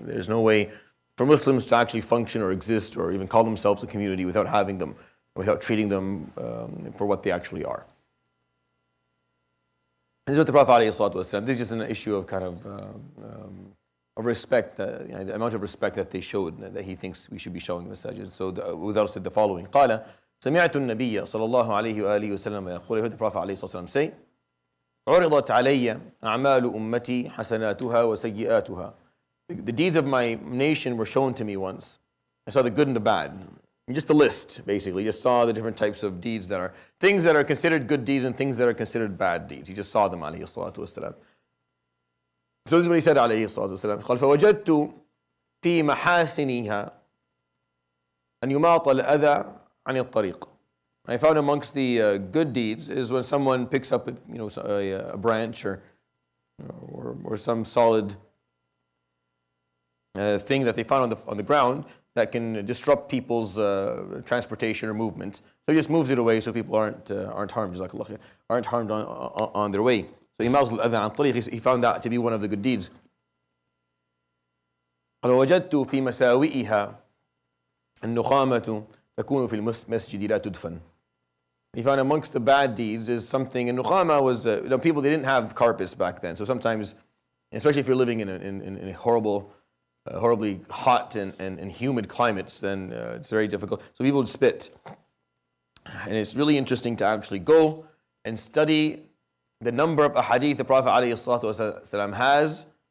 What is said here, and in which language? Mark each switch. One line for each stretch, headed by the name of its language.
English: There's no way for Muslims to actually function or exist or even call themselves a community without having them, without treating them for what they actually are. This is what the Prophet ﷺ, this is just an issue of kind of respect, the amount of respect that they showed, that he thinks we should be showing the Masajid. So without said the following,
Arabic: قال سمعت النبي صلى الله عليه وآله وسلم يقول,
English: I heard the Prophet ﷺ say,
Arabic: عرضت علي أعمال أمتي حسناتها وسيئاتها.
English: The deeds of my nation were shown to me once. I saw the good and the bad. Just a list, basically. Just saw the different types of deeds that are, things that are considered good deeds and things that are considered bad deeds. He just saw them,
Arabic: عليه الصلاة والسلام.
English: So this is what he said, عليه الصلاة والسلام.
Arabic: قال فوجدت في محاسنها أن يماط الأذى عن الطريق.
English: I found amongst the good deeds is when someone picks up a branch or some solid thing that they found on the ground that can disrupt people's transportation or movement. So he just moves it away so people aren't harmed, aren't harmed on their way. So
Arabic: يماط الأذى عن الطريق,
English: he found that to be one of the good deeds.
Arabic: قال ووجدت في مساوئها النخامة تكون في المسجد لا تدفن.
English: He found amongst the bad deeds is something, and nukhama was, people, they didn't have carpets back then. So sometimes, especially if you're living in a horribly hot and humid climates, then it's very difficult. So people would spit. And it's really interesting to actually go and study the number of ahadith the Prophet ﷺ has.